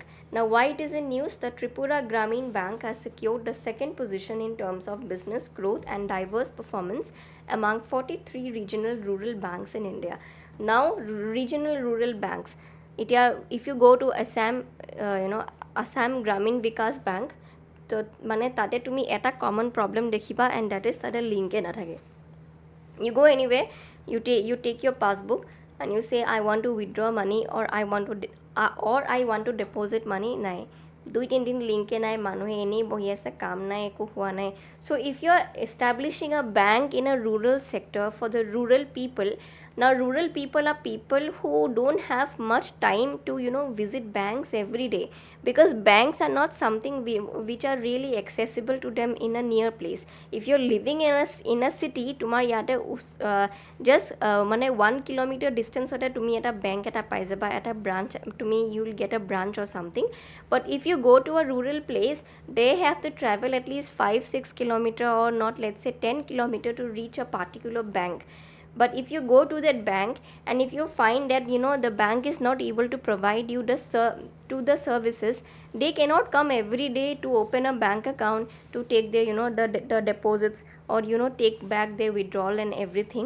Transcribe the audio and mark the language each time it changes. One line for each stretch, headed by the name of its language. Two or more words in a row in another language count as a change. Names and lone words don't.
English: Now, why it is in news? The Tripura Grameen Bank has secured the second position in terms of business growth and diverse performance among 43 regional rural banks in India. Now, regional rural banks. If you go to Assam, Assam Grameen Vikas Bank,
Assamese: তো মানে তাতে তুমি এটা
English: common problem
Assamese: দেখিবা
English: and that is
Assamese: তাতে লিংকে নাথাকে
English: you go anywhere, you take your passbook and you say I want to withdraw money or I want to deposit money
Assamese: নাই 2-3 দিন লিংকে নাই মানুহে এনেই বহি আছে কাম নাই একো হোৱা নাই
English: so if you are establishing a bank in a rural sector for the rural people. Now, rural people are people who don't have much time to, visit banks every day because banks are not something which are really accessible to them in a near place. If you're living in a city,
Assamese: তোমাৰ য'তে
English: just 1 kilometer distance
Assamese: হোতে তুমি এটা bank এটা পাই যাবা এটা branch
English: you will get a branch or something. But if you go to a rural place, they have to travel at least 5-6 kilometer or not, let's say 10 kilometer to reach a particular bank. But if you go to that bank and if you find that the bank is not able to provide you the services, they cannot come every day to open a bank account to take their the deposits or take back their withdrawal and everything.